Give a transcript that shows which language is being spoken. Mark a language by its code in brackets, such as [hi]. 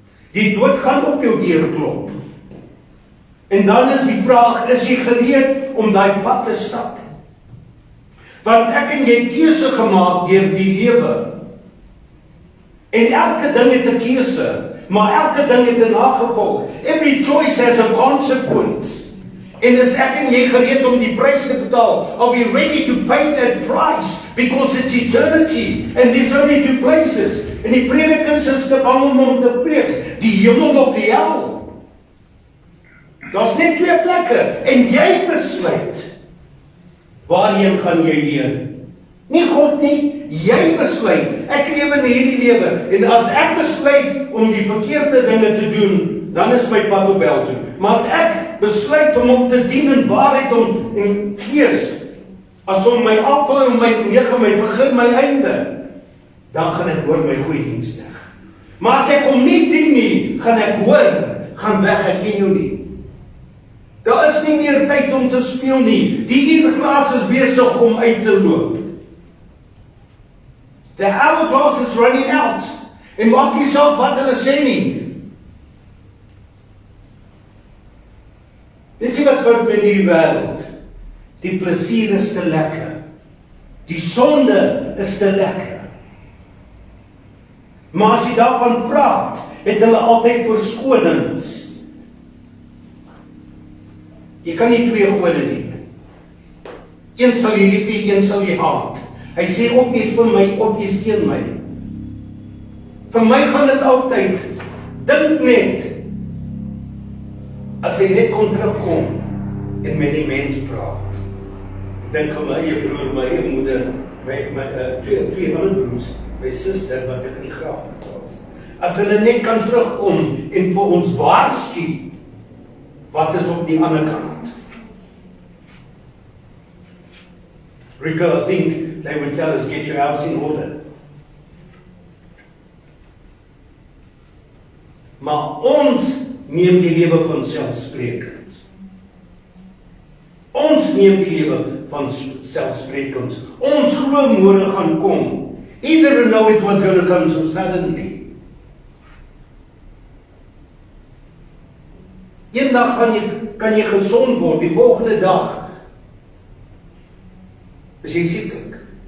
[af] Die dood gaan op jou deur klop. En dan is die vraag, is jy gereed om daai pad te stap? Want ek en jy het keuse gemaak deur die lewe. En elke ding het 'n keuse, maar elke ding het 'n nagevolg. [en] Every choice has a consequence. [af] En is ek en jy gereed om die prys te betaal? [en] Are we ready to pay that price? Because it's eternity. And there's only two places. [af] En die predikers is te bang om te preek. Die hemel of die hel. Daar's net twee plekke. En jy besluit. Waarheen gaan jy heen? Nie God nie. Jy besluit. Ek lewe in hierdie lewe. En as ek besluit om die verkeerde dinge te doen, dan is my pad op hel toe. Maar as ek besluit om te dien in waarheid en gees, as om my afval en my begin, my einde, dan gaan ek hoor my goeie dienstig. Maar as ek hom nie dien nie, gaan ek hoor, gaan weg, ek ken jou nie. Daar is nie meer tyd om te speel nie. Die uurglas is besig om uit te loop. The hourglass is running out. En maak nie saak wat hulle sê nie. Weet jy wat fout met hierdie wêreld? Die plesier is te lekker. Die sonde is te lekker. Maar as jy daarvan praat, het hulle altyd verskonings. Jy kan nie twee gode dien. Een sal jy lief, een sal jy haat. Hy sê of jy's vir my, of jy's teen my. Vir my gaan dit altyd, dink net, as hy net kon terugkom en met die mens praat. Dink aan my eie broer, my eie moeder, twee ander broers, my suster wat ek in die graf was. As hulle net kan terugkom en vir ons waarsku, wat is op die ander kant? [en] Rico, I think they would tell us, get your house in order. [af] Maar ons neem die lewe van selfsprekend. Ons neem die lewe van selfsprekend. Ons glo môre gaan kom. [en] He didn't know it was going to come so suddenly. [af] Eendag kan jy gesond word, die volgende dag Is jy sieklik?